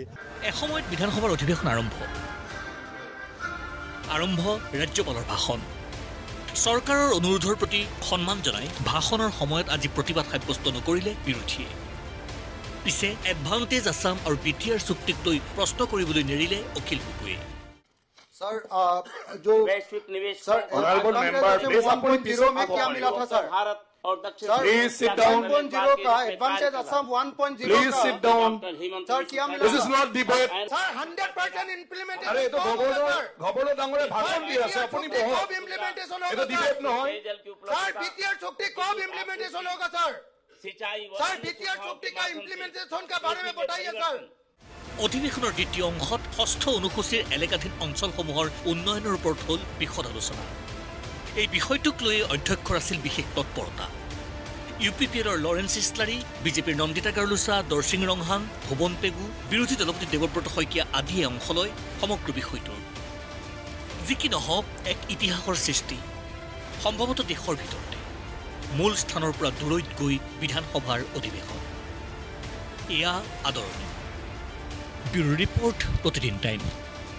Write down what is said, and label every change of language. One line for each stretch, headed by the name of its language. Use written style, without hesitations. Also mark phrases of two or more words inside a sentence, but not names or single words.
Assamese: এসময়ত বিধানসভাৰ অধিৱেশন আৰম্ভ ৰাজ্যপালৰ ভাষণ চৰকাৰৰ অনুৰোধৰ প্ৰতি সন্মান জনাই ভাষণৰ সময়ত আজি প্ৰতিবাদ সাব্যস্ত নকৰিলে বিৰোধীয়ে পিছে এডভান্টেজ আছাম আৰু বিটিআৰ চুক্তিক লৈ প্ৰশ্ন কৰিবলৈ নেৰিলে অখিল গগৈয়ে
Hindi: सर जो वैश्विक निवेश सर
English: honorable member
Hindi: 1.0 में क्या मिला था सर भारत
English: Please sit down.
Hindi: 1.0 का advantage Assam 1.0
English: Please
Hindi: का
English: sit down.
Hindi: सर क्या मिला
English: This is not debate. सर 100% implementation
Hindi: अरे तो
Assamese: ঘবড় ডাঙরে ভাষণ দি আছে আপুনি বহ
Hindi: कब implementation
Assamese: এটা
Hindi: होगा
Assamese: ডিবেট
Hindi: सर
Assamese: নহয়
Hindi: सर BTR शक्ति कब implementation होगा सर सर BTR शक्ति का implementation का बारे में बताइए सर
Assamese: অধিৱেশনৰ দ্বিতীয় অংশত ষষ্ঠ অনুসূচীৰ এলেকাধীন অঞ্চলসমূহৰ উন্নয়নৰ ওপৰত হ'ল বিশদ আলোচনা এই বিষয়টোক লৈ অধ্যক্ষৰ আছিল বিশেষ তৎপৰতা ইউপিপিএলৰ লৰেন্স ইছলাৰী বিজেপিৰ নন্দিতা গাৰ্লুচা দৰ্শিং ৰংহাং ভুৱন পেগু বিৰোধী দলপতি দেৱব্ৰত শইকীয়া আদিয়ে অংশ লয় সমগ্ৰ বিষয়টোৰ যি কি নহওক এক ইতিহাসৰ সৃষ্টি সম্ভৱতঃ দেশৰ ভিতৰতে মূল স্থানৰ পৰা দূৰৈত গৈ বিধানসভাৰ অধিৱেশন এয়া আদৰণীয়
English: bureau report
Assamese: প্ৰতিদিন টাইম